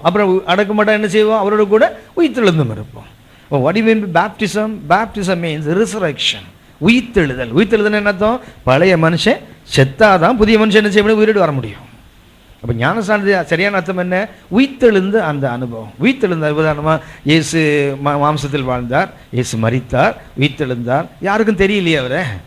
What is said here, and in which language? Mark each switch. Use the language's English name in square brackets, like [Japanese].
[Tamil] அப்புறம் அடக்கமாட்டா என்ன செய்வோம்? அவரோட கூட உயிர்த்தெழுந்தும் இருப்போம். [English] What do you mean by baptism? Baptism means resurrection. [Tamil] உயிர்த்தெழுதல். உயிர்த்தெழுதல் என்ன அர்த்தம்? பழைய மனுஷன் செத்தாதான் புதிய மனுஷன் என்ன செய்ய முடியும்? உயிரோடு வர முடியும். அப்போ ஞானஸ்நானது சரியான அர்த்தம் என்ன? உயிர்த்தெழுந்த அந்த அனுபவம். உயிர்த்தெழுந்த உதாரணமாக இயேசு மாம்சத்தில் வாழ்ந்தார், இயேசு மரித்தார், உயிர்த்தெழுந்தார். யாருக்கும் தெரியலையே அவரை.